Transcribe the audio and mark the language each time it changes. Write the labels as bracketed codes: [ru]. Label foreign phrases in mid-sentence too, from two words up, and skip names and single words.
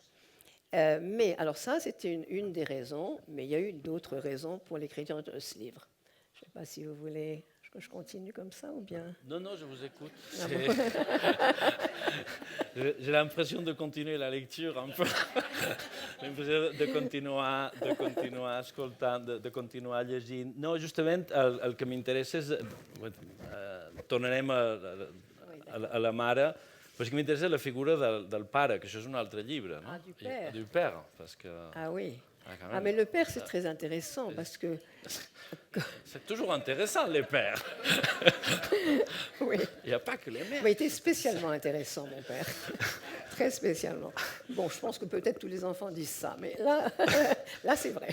[fr] Mais alors ça, c'était une des raisons, mais il y a eu d'autres raisons pour l'écriture de ce livre. Je ne sais pas si vous voulez que je continue comme ça ou bien... Non, je vous écoute. Ah bon. J'ai l'impression de continuer la lecture un peu. [ca] L'impressió de continuar escoltant, de continuar llegint. No, justament el que m'interessa és... tornarem a la mare, però sí que m'interessa la figura del pare, que això és un altre llibre, no? [fr] Ah, du père. Du père, parce que... Ah oui. Ah, mais le père, c'est très intéressant, parce que... C'est toujours intéressant, les pères. Oui. Il n'y a pas que les mères. Il était spécialement intéressant, mon père. Très spécialement. Bon, je pense que peut-être tous les enfants disent ça, mais là c'est vrai.